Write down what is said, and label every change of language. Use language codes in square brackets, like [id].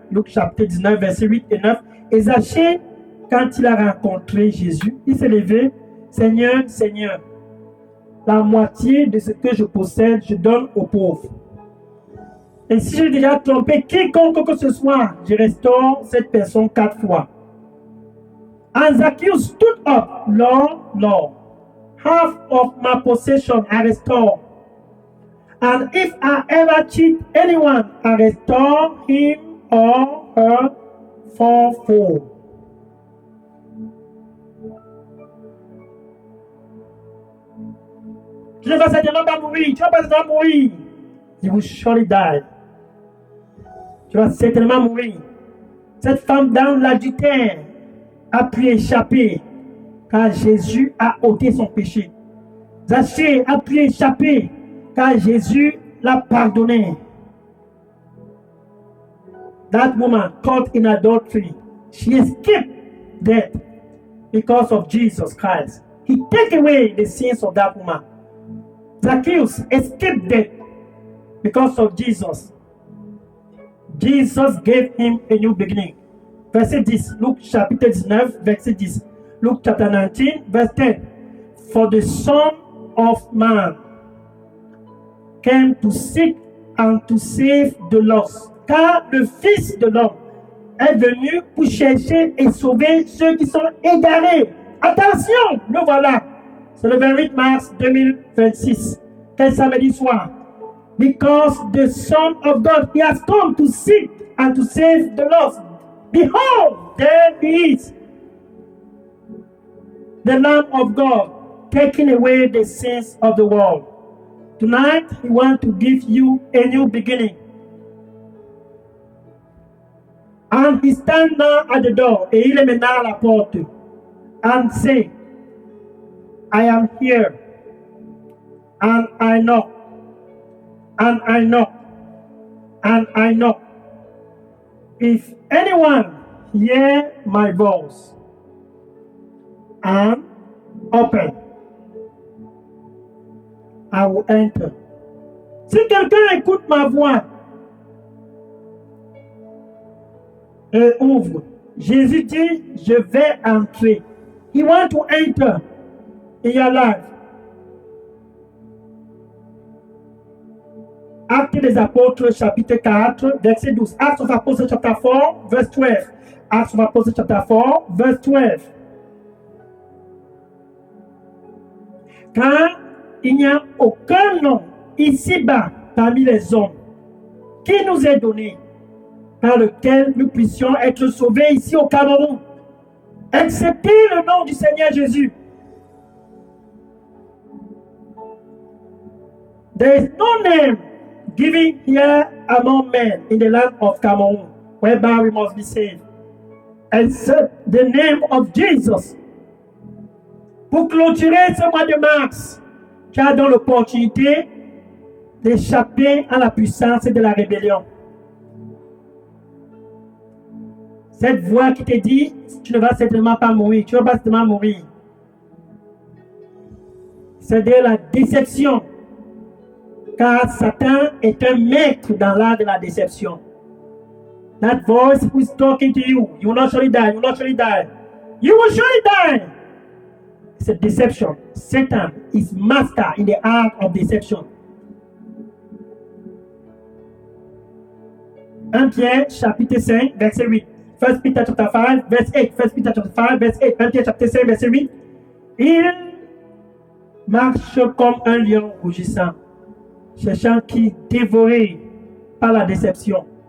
[fr] Luc chapitre 19, verset 8 et 9. Et Zachée, quand il a rencontré Jésus, il s'est levé, Seigneur, Seigneur, la moitié de ce que je possède, je donne aux pauvres. Et si j'ai déjà trompé quiconque que ce soit, je restaure cette personne 4 fois. [en] And Zacchaeus stood up, Lord, half of my possession I restore. And if I ever cheat anyone, I restore him or her fourfold. [fr] Tu ne vas certainement pas mourir. Tu vas pas certainement mourir. [en] You will surely die. [fr] Tu vas certainement mourir. Cette femme dans l'adultère a pu échapper car Jésus a ôté son péché. Zachée a pu échapper car Jésus l'a pardonné. [en] That woman caught in adultery, she escaped death because of Jesus Christ. He take away the sins of that woman. Zacchaeus escaped death because of Jesus. Jesus gave him a new beginning. [fr] Verset 10, Luc chapitre 19, verset 10. [en] Luc chapter 19, verse 10. For the Son of Man came to seek and to save the lost. [fr] Car le Fils de l'homme est venu pour chercher et sauver ceux qui sont égarés. Attention, le voilà. C'est le 28 mars 2026. Quel samedi soir. [en] Because the Son of God, He has come to seek and to save the lost. Behold, there He is, the Lamb of God, taking away the sins of the world. Tonight, He wants to give you a new beginning. And He stands now at the door, [fr] et il est maintenant à la porte, [en] and say, I am here, and I knock, and I knock, and I knock. If anyone hear my voice and open, I will enter. [fr] Si quelqu'un écoute ma voix et ouvre, Jésus dit, je vais entrer. [en] He wants to enter in your life. [fr] Actes des Apôtres, chapitre 4, verset 12. [en] Acts of Apostles, chapter 4, verse 12. Acts of Apostles, chapter 4, verse 12. [fr] Car il n'y a aucun nom ici-bas parmi les hommes qui nous est donné par lequel nous puissions être sauvés ici au Cameroun, excepté le nom du Seigneur Jésus. [en] There is no name given here among men in the land of Cameroon whereby we must be saved, except the name of Jesus. [fr] Pour clôturer ce mois de mars, tu as donc l'opportunité d'échapper à la puissance de la rébellion. Cette voix qui te dit, tu ne vas certainement pas mourir, tu ne vas pas certainement mourir. C'est de la déception. Car Satan est un maître dans l'art de la déception. [en] That voice who is talking to you, you will not surely die, you will not surely die. You will surely die. It's a deception. Satan is master in the art of deception. [fr] 1 Pierre chapitre 5, verset 8. [en] 1 Peter chapter 5, verse 8. 1 Peter chapter 5, verse 8. [fr] 1 Pierre chapitre 5, verset 8. Il marche comme un lion rugissant, cherchant qui dévorer par la déception.